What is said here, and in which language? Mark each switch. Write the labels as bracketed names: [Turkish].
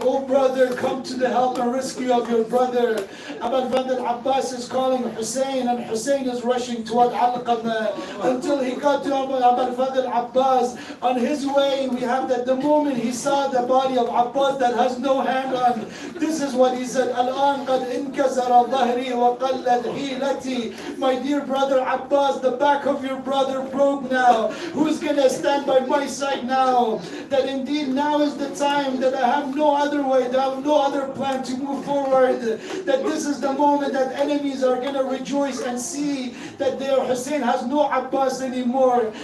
[English] Oh brother, come to the help and rescue of your brother. Abu al-Fadl Abbas is calling Hussein, and Hussein is rushing toward Alqamah until he got to Abu al-Fadl Abbas. On his way, we have that the moment he saw the body of Abbas that has no hand on, This is what he said. [Arabic] الآن قد انكسر ظهري وقلت حيلتي. [English] My dear brother Abbas, the back of your brother broke now. Who's gonna stand by my side now? That indeed now is the time that I have no other way, that I have no other plan to move forward. That this is the moment that enemies are gonna rejoice and see that their Hussein has no Abbas anymore.